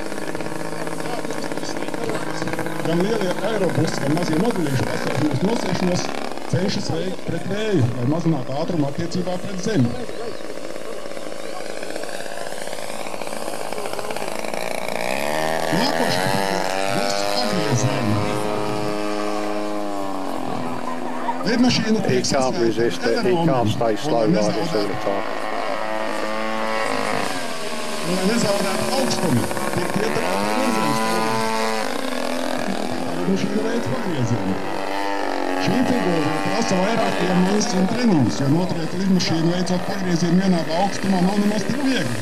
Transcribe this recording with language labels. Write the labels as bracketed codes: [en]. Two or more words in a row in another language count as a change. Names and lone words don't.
[lv] Gan lielie aerobusi, gan mazie moduļīši pacelšanos nosēšanos cenšas veikt pret vēju, lai mazinātu ātrumu attiecībā pret zemi. Nākošā būs pagrieziena. Lidmašīna tiek [en] He can't stay slow like this all the time. [lv] Lai nezaudētu augstumu, tiek ietekmēta virziens. Lidmašīna veids pagriezienu. Šī figūra prasa vairāk iemaņas un treniņus, jo noturēt lidmašīnu veicot pagriezienu vienādā augstumā nav nemaz tik viegli.